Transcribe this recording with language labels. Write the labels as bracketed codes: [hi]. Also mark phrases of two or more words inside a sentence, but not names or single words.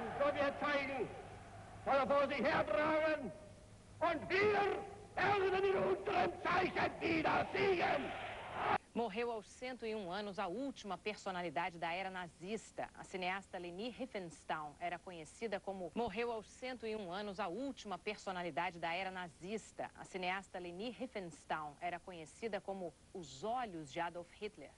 [de] wir zeigen, soll er vor sich hertragen und wir werden in unserem Zeichen wieder siegen. [pt] Morreu aos 101 anos a última personalidade da era nazista. A cineasta Leni Riefenstahl era conhecida como... Morreu aos 101 anos a última personalidade da era nazista. A cineasta Leni Riefenstahl era conhecida como os olhos de Adolf Hitler.